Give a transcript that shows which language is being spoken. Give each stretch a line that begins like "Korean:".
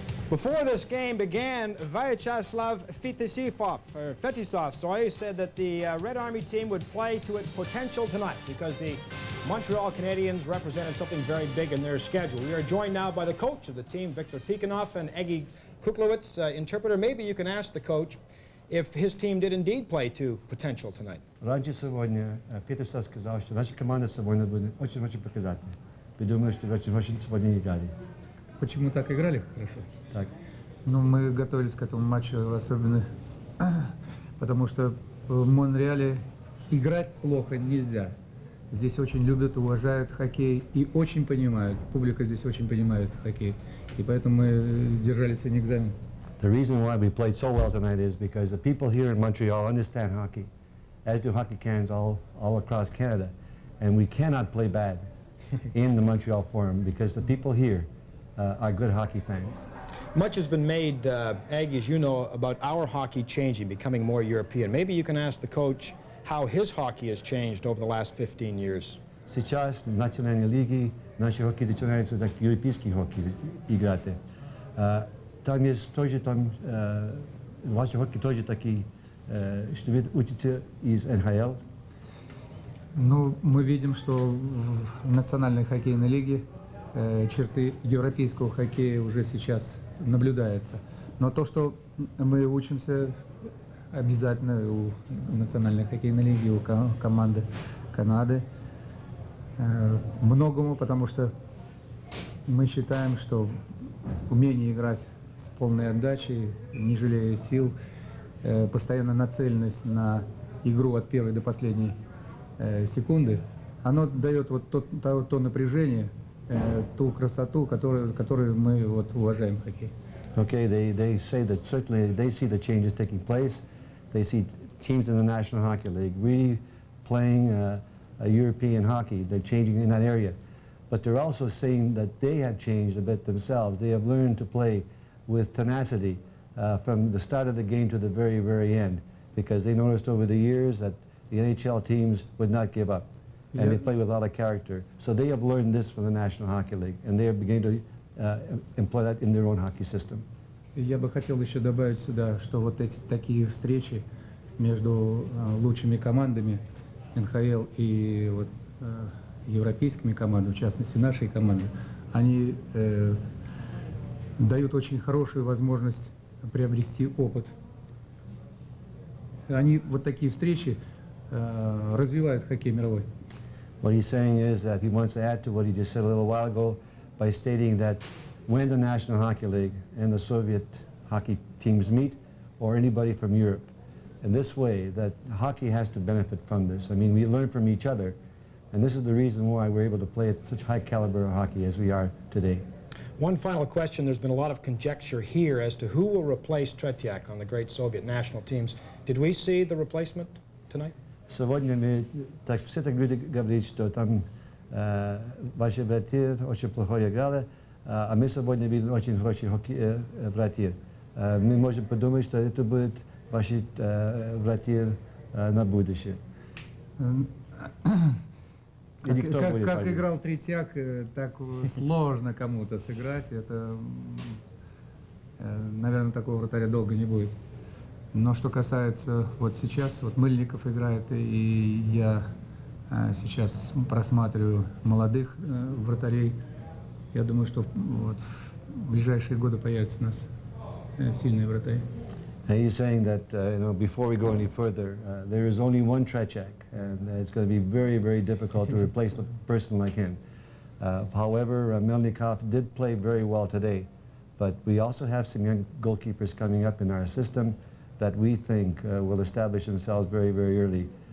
English: Before this game began, Vyacheslav Fetisov, said that the Red Army team would play to its potential tonight because the Montreal Canadiens represented something very big in their schedule. We are joined now by the coach of the team, Victor Tikhonov, and Eggy Kuklowitz, interpreter. Maybe you can ask the coach if his team did indeed play to potential tonight.
Russian: Раньше сегодня Фетисов сказал, что наша команда сегодня будет очень показательной. Мы думаем, что очень сегодня играли. Почему так играли хорошо? Так. Ну, мы готовились к этому матчу особенно, потому что в Монреале играть плохо нельзя. Здесь очень любят, уважают хоккей и очень понимают. Публика здесь очень понимает хоккей. И поэтому мы держали сегодня экзамен.
English: The reason why we played so well tonight is because the people here in Montreal understand hockey, as do hockey cans all across Canada. And we cannot play bad in the Montreal Forum because the people here are good hockey fans. Much has been made, Aggie, as you know, about our hockey changing, becoming more European. Maybe you can ask the coach how his hockey has changed over the last 15 years.
Russian: Сейчас в национальной лиге наши хоккей начинается как европейский хоккей играть. Там есть тоже, ваши хоккей тоже такие, что вы учите из НХЛ. Ну, мы видим, что в национальной хоккейной лиге черты европейского хоккея уже сейчас наблюдается. Но то, что мы учимся обязательно у национальной хоккейной лиги, у команды Канады, многому, потому что мы считаем, что умение играть с полной отдачей, не жалея сил, постоянно нацеленность на игру от первой до последней секунды, оно дает вот то напряжение, ту красоту, которую мы вот уважаем в хоккее.
English: Okay, they say that certainly they see the changes taking place. They see teams in the National Hockey League really playing a European hockey. They're changing in that area. But they're also seeing that they have changed a bit themselves. They have learned to play with tenacity from the start of the game to the very, very end, because they noticed over the years that the NHL teams would not give up. And they play with a lot of character. So they have learned this from the National Hockey League, and they are beginning to employ that in their own hockey system.
Russian: Я бы хотел еще добавить сюда, что вот эти такие встречи между лучшими командами НХЛ и вот, европейскими командами, в частности нашей команды, они дают очень хорошую возможность приобрести опыт. Они вот такие встречи развивают хоккей мировой.
English: What he's saying is that he wants to add to what he just said a little while ago by stating that when the National Hockey League and the Soviet hockey teams meet, or anybody from Europe, in this way, that hockey has to benefit from this. I mean, we learn from each other, and this is the reason why we're able to play at such high caliber of hockey as we are today. One final question. There's been a lot of conjecture here as to who will replace Tretiak on the great Soviet national teams. Did we see the replacement tonight?
Russian: Сегодня мы так все так люди говорят, что там ваши братья очень плохо играли, а мы сегодня видим очень хороший братья. Мы можем подумать, что это будет ваши братья на будущее. Как играл Третьяк, так сложно кому-то сыграть. Это, наверное, такого вратаря долго не будет. Но что касается вот сейчас, вот Мыльников играет, и я сейчас просматриваю молодых вратарей. Я думаю, что вот в ближайшие годы появятся у нас сильные вратари.
English: He's saying that, before we go any further, there is only one Tretjak, and it's going to be very, very difficult to replace a person like him. However, Melnikov did play very well today, but we also have some young goalkeepers coming up in our system that we think will establish themselves very, very early.